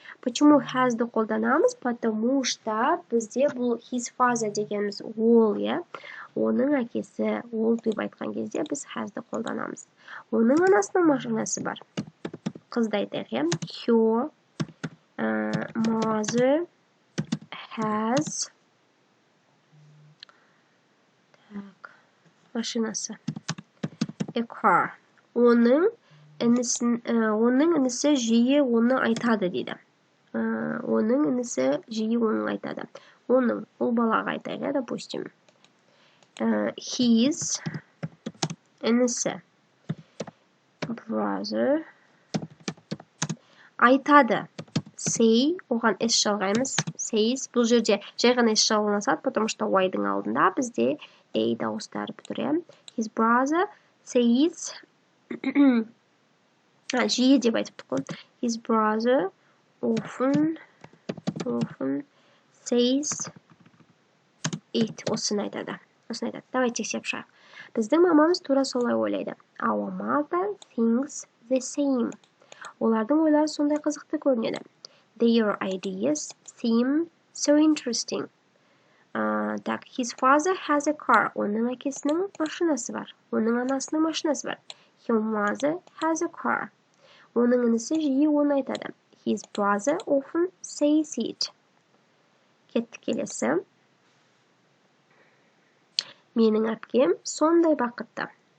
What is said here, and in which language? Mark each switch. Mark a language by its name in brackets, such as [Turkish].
[Russian] Почему [Kazakh] has-ды қолданамыз? [Russian] Потому что [Kazakh] бізде бұл [English] his father [Kazakh] дегеніміз ол, оның әкесі ол деп айтқан кезде біз has-ды қолданамыз. Оның анасының машинасы бар. Қызды айтайық. [English] Her mother has [Kazakh] машинасы. [English] A car. [Kazakh] Оның інісі жиі оны айтады дейді. Оның інісі жиі оны айтады. Оның, ол балаға айтайық, [Russian] допустим. [Kazakh] His інісі. Brother. Айтады. Say, оған S жалғаймыз. Says, бұл жерде жай ғана S жалғанасады, [Russian] потому что [Kazakh] Y-дың алдында бізде A дауыстары тұр. [English] His brother says, [Kazakh] жиі деп айтып тұр. [English] His brother often says it. [Kazakh] Осыны айтады. [Russian] Давай [Kazakh] тексеріп шығайық. Біздің мамамыз тура солай ойлайды. [English] Our mother thinks the same. [Kazakh] Олардың ойлары сондай қызықты көрінеді. [English] Their ideas seem so interesting. His father has a car. [Kazakh] Оның әкесінің машинасы бар. Оның анасының машинасы бар. [English] Her mother has a car. [Kazakh] Оның інісі жиі оны айтады. [English] His brother often says it. [Kazakh] Кеттік келесі. Менің әпкем сондай бақытты.